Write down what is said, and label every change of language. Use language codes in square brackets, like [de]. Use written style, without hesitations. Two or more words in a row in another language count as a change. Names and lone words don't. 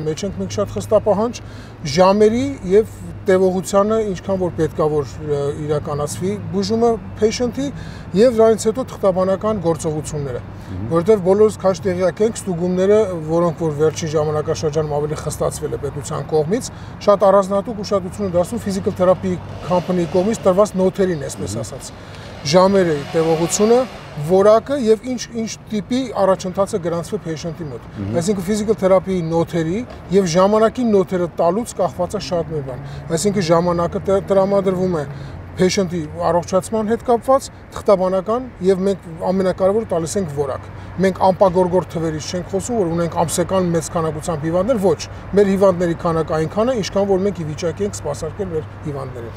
[hy] մեջ ենք մենք շատ խստապահանջ, ժամերի եւ տևողությանը ինչքան որ պետքա որ իրականացվի բուժումը patient-ի եւ դրանից հետո թղթաբանական գործողությունները, որովհետեւ բոլորս քաշ տեղյակ ենք ստուգումները, որոնք որ վերջին ժամանակաշրջանում ավելի խստացվել է պետության կողմից, շատ առանձնահատուկ ուշադրություն են դարձնում [en] physical therapy company- [hy] ի կողմից տրված նոթերին, այսպես ասած։ Ժամերը, տևողությունը, որակը եւ ինչ տիպի առաջընթաց է գրանցվել patient-ի մոտ։ Այսինքն [en] physical therapy- [hy] ի նոթերի եւ ժամանակի նոթերը տալուց կախված է շատ մի բան։ Այսինքն ժամանակը տրամադրվում է patient-ի առողջացման հետ կապված, թղթաբանական եւ մենք ամենակարևորը տալիս ենք որակ։ Մենք անպագորգոր թվերից չենք խոսում, որ ունենք ամսական մեծ քանակությամբ հիվանդներ, ոչ։ Մեր հիվանդների քանակը այնքան է, ինչքան որ մենք ի վիճակի ենք սպասարկել մեր հիվանդներին։